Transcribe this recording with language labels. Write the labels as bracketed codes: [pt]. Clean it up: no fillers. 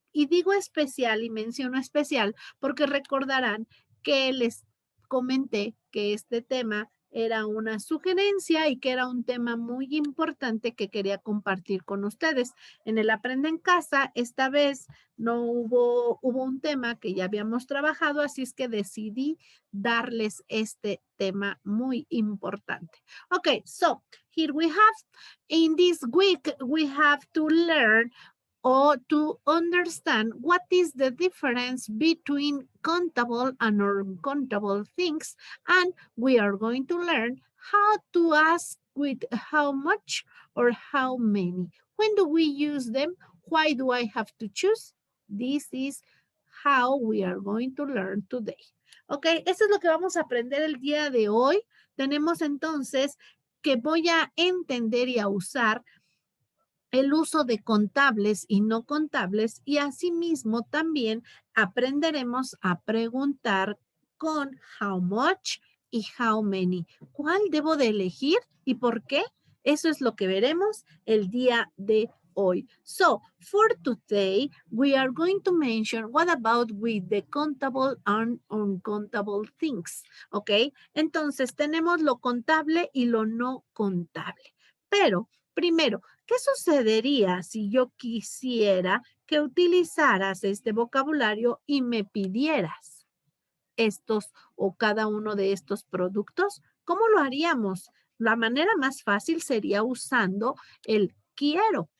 [es] Y digo especial y menciono especial porque recordarán que les comenté que este tema era una sugerencia y que era un tema muy importante que quería compartir con ustedes. En el Aprende en Casa, esta vez no hubo un tema que ya habíamos trabajado, así es que decidí darles este tema muy importante. [en] Okay, so here we have, in this week, we have to learn or to understand what is the difference between countable and uncountable things, and we are going to learn how to ask with how much or how many. When do we use them? Why do I have to choose? This is how we are going to learn today. [es] Ok, eso es lo que vamos a aprender el día de hoy. Tenemos entonces que voy a entender y a usar el uso de contables y no contables y asimismo también aprenderemos a preguntar con [en] how much [es] y [en] how many. [es] ¿Cuál debo de elegir y por qué? Eso es lo que veremos el día de hoy. [en] So, for today, we are going to mention what about with the countable and uncountable things, ¿ok? [es] Entonces, tenemos lo contable y lo no contable. Pero, primero, ¿qué sucedería si yo quisiera que utilizaras este vocabulario y me pidieras estos o cada uno de estos productos? ¿Cómo lo haríamos? La manera más fácil sería usando el quiero.